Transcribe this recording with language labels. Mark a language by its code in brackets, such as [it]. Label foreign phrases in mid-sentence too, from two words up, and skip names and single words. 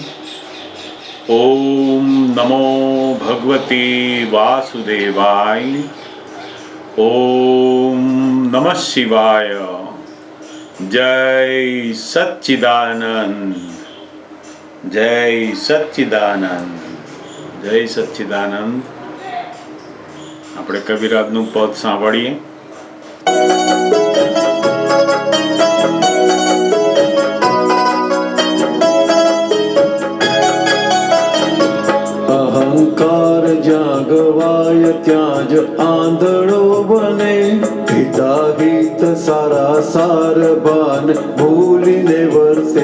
[sa] ओम नमो भगवते वासुदेवाय ओम नमः शिवाय जय सच्चिदानंद जय सच्चिदानंद जय सच्चिदानंद। [gu] આપણે કવિરાજનું પદ સાંભળીએ। અહંકાર જાગવાય ત્યાં જ આંધળો બને, પિતા હિત સારા સાર ભાન ભૂલીને વર્તે।